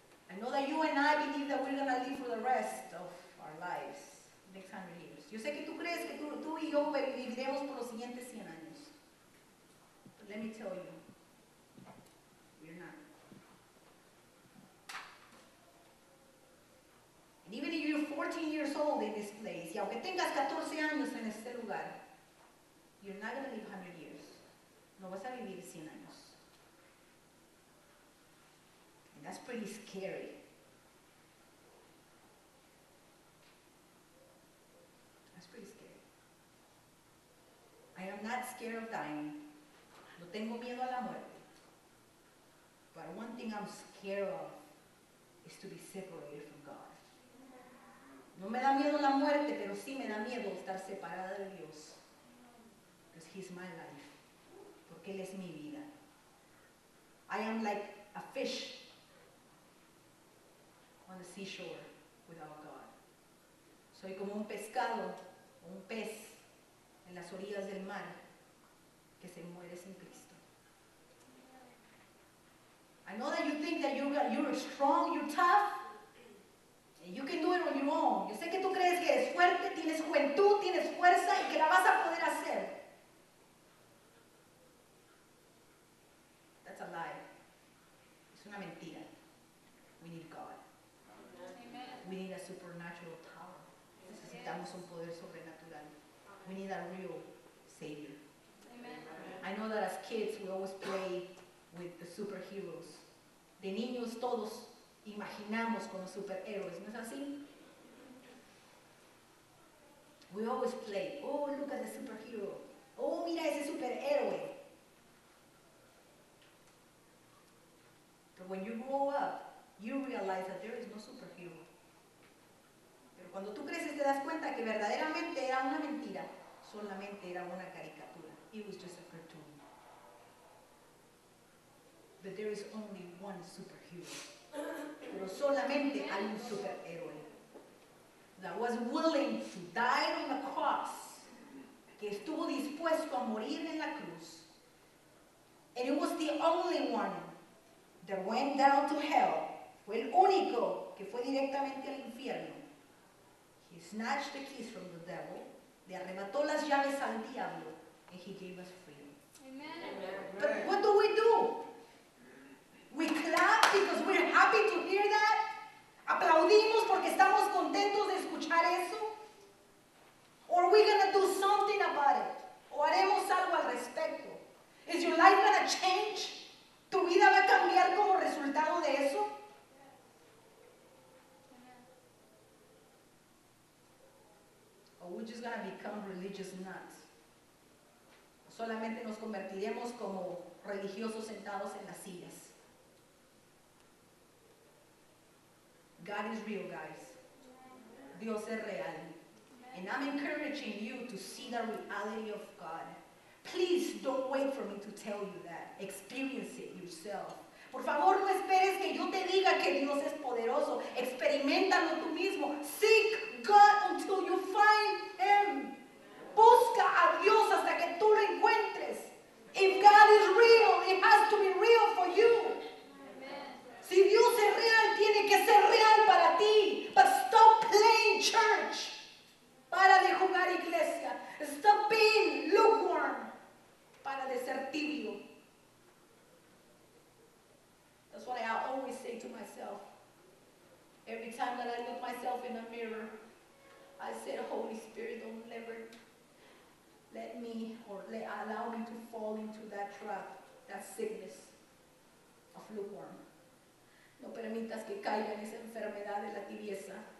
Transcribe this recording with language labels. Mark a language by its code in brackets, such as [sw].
[en] I know that you and I believe that we're going to live for the rest of our lives, next 100 years. [es] Yo sé que tú crees que tú y yo viviremos por los siguientes 100 años. [en] But let me tell you, we're not. And even if you're 14 years old in this place, [es] y aunque tengas 14 años en este lugar, [en] you're not going to live 100 years. [es] No vas a vivir 100 años. [en] And that's pretty scary. That's pretty scary. I am not scared of dying. [es] No tengo miedo a la muerte. [en] But one thing I'm scared of is to be separated from God. [es] No me da miedo la muerte, pero sí me da miedo estar separada de Dios. [en] Because He's my life. [es] Porque Él es mi vida. [en] I am like a fish on the seashore without God. [es] Soy como un pescado o un pez en las orillas del mar que se muere sin Cristo. [en] I know that you think that you're strong, you're tough, and you can do it on your own. [es] Yo sé que tú crees que eres fuerte, tienes juventud, tienes fuerza y que la vas a poder hacer. [en] That's a lie. [es] Es una mentira. [en] We need God. Amen. We need a supernatural power. [es] Necesitamos un poder sobrenatural. [en] We need a real Savior. Amen. I know that as kids we always play with the superheroes. [es] De niños todos imaginamos con los superhéroes, ¿no es así? [en] We always play, oh, look at the superhero. Oh, [es] mira ese superhéroe. [en] But when you grow up, you realize that there is no superhero. [es] Pero cuando tú creces te das cuenta que verdaderamente era una mentira, solamente era una caricatura. [en] It was just a cartoon. But there is only one superhero. [es] Pero solamente hay un superhéroe [en] that was willing to die on the cross, [es] que estuvo dispuesto a morir en la cruz. [en] And it was the only one that went down to hell. [es] Fue el único que fue directamente al infierno. [en] He snatched the keys from the devil. [es] Le arrebató las llaves al diablo, [en] and he gave us freedom. Amen. But what do? We clap because we're happy to hear that. [es] Aplaudimos porque estamos contentos de escuchar eso. [en] Or are we going to do something about it? [es] O haremos algo al respecto. [en] Is your life going to change? [es] ¿Tu vida va a cambiar como resultado de eso? [en] Or we're just going to become religious nuts. [es] Solamente nos convertiremos como religiosos sentados en las sillas. [en] God is real, guys. [es] Dios es real. [en] And I'm encouraging you to see the reality of God. Please don't wait for me to tell you that. Experience it yourself. [es] Por favor, no esperes que yo te diga que Dios es poderoso. Experiméntalo tú mismo. [en] Seek God until you find Him. [es] Busca a Dios hasta que tú lo encuentres. [en] If God is real, it has to be real for you. [es] Si Dios es real, tiene que ser real para ti. [en] But stop playing church. [es] Para de jugar iglesia. [en] Stop being lukewarm. [es] Para de ser tibio. [en] That's what I always say to myself. Every time that I look myself in the mirror, I say, Holy Spirit, don't ever let me or allow me to fall into that trap, that sickness of lukewarm. [es] No permitas que caiga en esa enfermedad de la tibieza.